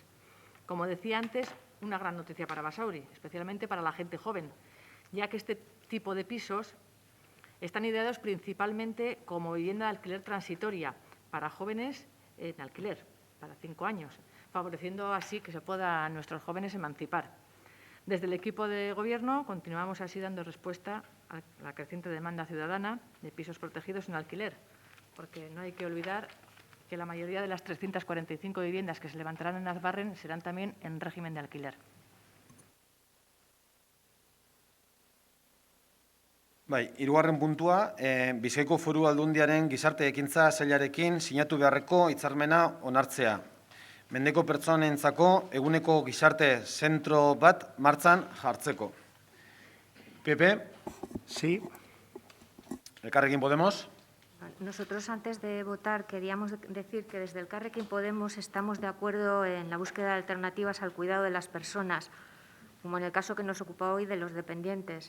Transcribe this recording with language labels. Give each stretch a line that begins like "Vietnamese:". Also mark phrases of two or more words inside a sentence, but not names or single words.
Spanish: Como decía antes, una gran noticia para Basauri, especialmente para la gente joven, ya que este tipo de pisos Están ideados principalmente como vivienda de alquiler transitoria para jóvenes en alquiler, para 5 años, favoreciendo así que se puedan nuestros jóvenes emancipar. Desde el equipo de Gobierno continuamos así dando respuesta a la creciente demanda ciudadana de pisos protegidos en alquiler, porque no hay que olvidar que la mayoría de las 345 viviendas que se levantarán en Azbarren serán también en régimen de alquiler.
Basque: Bai, hirugarren puntua, Bizkaiko Foru Aldundiaren gizarte ekintza sailarekin sinatu beharreko hitzarmena onartzea. Mendeko pertsonentzako eguneko gizarte zentro bat martxan jartzeko. Pepe.
Spanish: Sí.
Basque: Elkarrekin Podemos.
Spanish: Nosotros, antes de votar, queríamos decir que desde Elkarrekin Podemos estamos de acuerdo en la búsqueda de alternativas al cuidado de las personas, como en el caso que nos ocupa hoy de los dependientes.